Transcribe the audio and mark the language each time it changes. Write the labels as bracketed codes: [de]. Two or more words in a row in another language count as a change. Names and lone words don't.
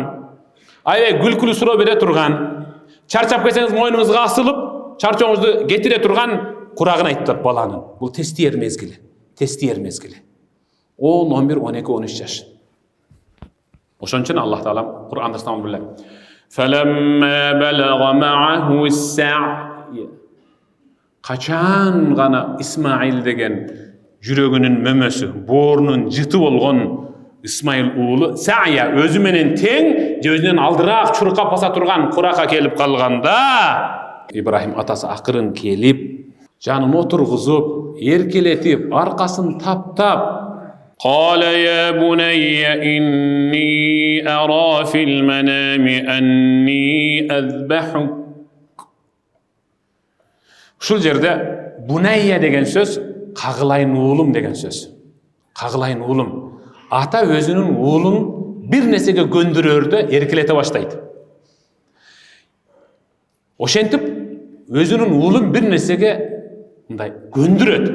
[ky] Аябай күлкүлүү суроо бере турган. Чарчап келсеңиз мойнуңузга асылып, чарчооңузду кетире турган курагын айтып баланын. Бул тестиер мезгили. 10, 11, 12, 13 жаш. Ошон үчүн [ar] الله تعالى [ky] Кур'анда станам биле. [ar] فلما بلغ معه السعي. [ky] Качан гана Исмаил деген жүрөгүнүн мөмөсү, боорунун жыты болгон İsmail уулу Сая өзү менен тең, же өзүнөн алдыраак чуркап баса турган куракка келип калганда, Ибрахим атасы акырын келип, жанын отургузуп, эркелетип, аркасын таптап, [ar] قال يا بني إني أرى في المنام أني أذبحك. [ky] Ушул жерде Bunayya деген сөз кагылайын уулум деген сөз. Кагылайын уулум. Ата өзүнүн уулун бир нерсеге көндүрөрдө эркелете баштайт. Ошентип өзүнүн уулун бир нерсеге мындай көндүрөт.